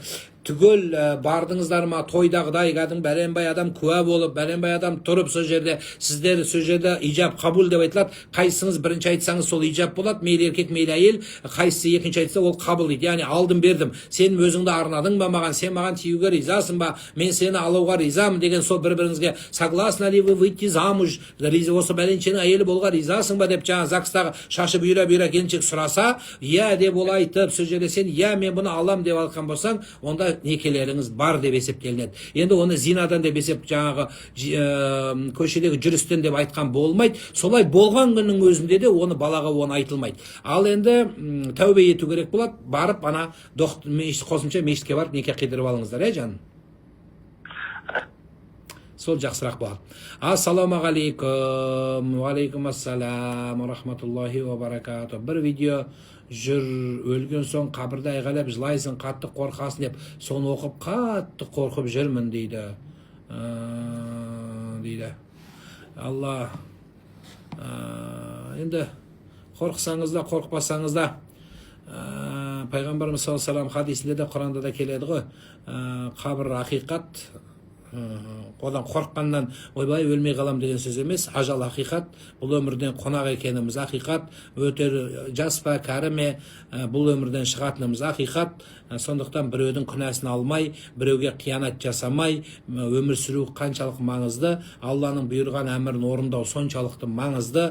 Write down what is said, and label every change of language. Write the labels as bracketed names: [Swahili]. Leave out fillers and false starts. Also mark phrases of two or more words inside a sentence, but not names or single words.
[Kazakh] Түгел бардыңыздар ма, тойдағыдай кәдімгі бәленбай адам куә болып, бәленбай адам тұрып сол жерде, сіздер сол жерде ижаб қабул деп айтылады. Қайсыңыз бірінші айтсаңыз сол ижаб болады, мейлі еркек, мейлі әйел, қайсысы екінші айтса ол қабыл дейді. Яғни алдым бердім, сен өзіңді арнадың ба маған, сен маған тиюге ризасың ба, мен сені алуға ризамын деген сол бір-біріңізге [Russian] согласны ли вы выйти замуж, [Kazakh] осы бәленшенің әйелі болуға ризасың ба деп жаңа ЗАГСтағы шашы бұйра келіншек сұраса, иә деп ол айтып, сол жерде сен иә мен бұны алам деп алған болсаң, онда некелеріңіз бар деп есептелінеді. Енді оны зинадан деп есеп жаңағы көшедегі жүрістен деп айтқан болмайды. Солай болған күннің өзінде де оны балаға оны айтылмайды. Ал енді тәубе ету керек болады. Барып ана қосымша мешітке барып неке қидырып алыңыздар, жаным. Сол жақсырақ болады. [Arabic] السلام عليكم. وعليكم السلام. رحمة الله وبركاته. [Kazakh] Бір видео жүр, өлген соң қабірді айғайлап жылайсың, қатты қорқасың деп, соны оқып қатты қорқып жүрмін дейді. Алла, енді қорқсаңыз да, қорқпасаңыз да, пайғамбарымыз [Arabic] صلى الله عليه وسلم [Kazakh] хадисінде де, Құранда да келеді ғой, қабір ақиқат, одан қорыққаннан ойбай өлмей қалам деген сөз емес, ажал ақиқат, бұл өмірден қонақ екеніміз ақиқат, өтер жас па кәрі ме, бұл өмірден шығатынымыз ақиқат. Сондықтан біреудің күнәсін алмай, біреуге қиянат жасамай, өмір сүру қаншалық маңызды, Алланың бұйырған әмірін орындау соншалықты маңызды.